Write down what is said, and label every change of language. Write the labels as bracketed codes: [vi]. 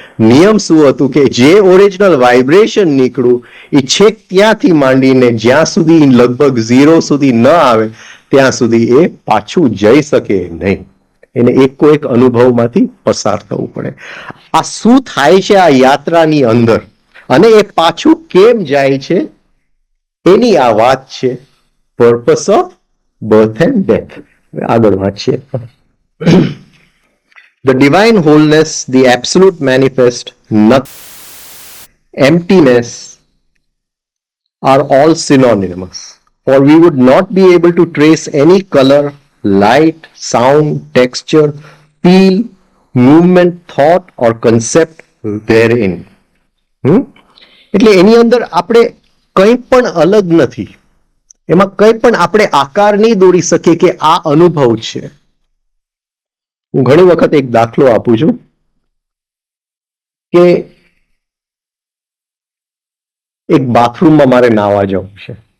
[gu] નિયમ શું હતું કે જે ઓરિજિનલ વાઇબ્રેશન નીકળ્યું એ છેક ત્યાંથી માંડીને જ્યાં સુધી લગભગ 0 સુધી ન આવે ત્યાં સુધી એ પાછું જઈ શકે નહીં. એને એક અનુભવમાંથી પસાર થવું પડે. આ શું થાય છે આ યાત્રાની અંદર અને એ પાછું કેમ જાય છે એની આ વાત છે purpose of birth and death. આગળ વાંચીએ. [en] The divine wholeness, the absolute manifest, nothing, emptiness are all synonymous. For we would not be able to trace any color, light, sound, texture, feel, movement, thought or concept therein. [gu] એટલે એની અંદર આપણે કંઈ પણ અલગ નથી, એમાં કંઈ પણ આપણે આકાર નહીં દોરી શકીએ કે આ અનુભવ છે. હું ઘણી વખત એક દાખલો આપું છું કે એક બાથરૂમમાં મારે નાવા જવું છે.